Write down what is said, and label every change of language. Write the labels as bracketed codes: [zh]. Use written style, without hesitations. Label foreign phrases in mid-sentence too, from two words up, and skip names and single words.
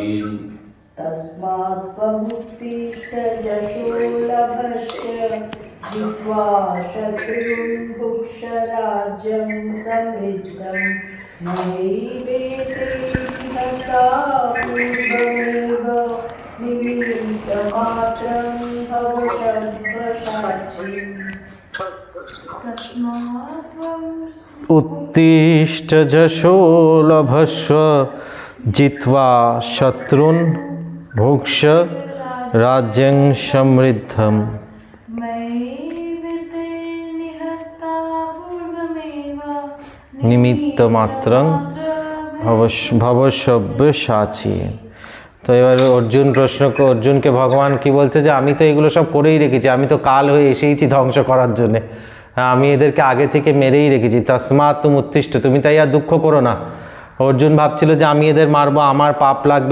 [sa] तस्मात् त्वमुत्तिष्ठ यशो लभस्व जित्वा शत्रून् भुक्ष राज्यं समृद्धं नैवेते निहता पूर्वमेव निमित्तमात्रं भव सब्वसाचि तस्मात् त्वं उत्तिष्ठ যশো লভস্ব জিত্বা শত্রুন ভুক্ষ রাজ্যং সমৃদ্ধম मयैवेते निहता पूर्वमेव নিমিত্তমাত্রং ভবসব্যসাচী। [bn] তো এবার অর্জুনকে ভগবান কি বলছে যে আমি তো এগুলো সব করেই রেখেছি, আমি তো কাল হয়ে এসেইছি ধ্বংস করার জন্যে, আমি এদেরকে আগে থেকে মেরেই রেখেছি। [sa] তস্মাৎ তুম উত্তিষ্ঠ, [bn] তুমি তাই আর দুঃখ করো না। অর্জুন ভাবছিল যে আমি এদের মারবো, আমার পাপ লাগবে।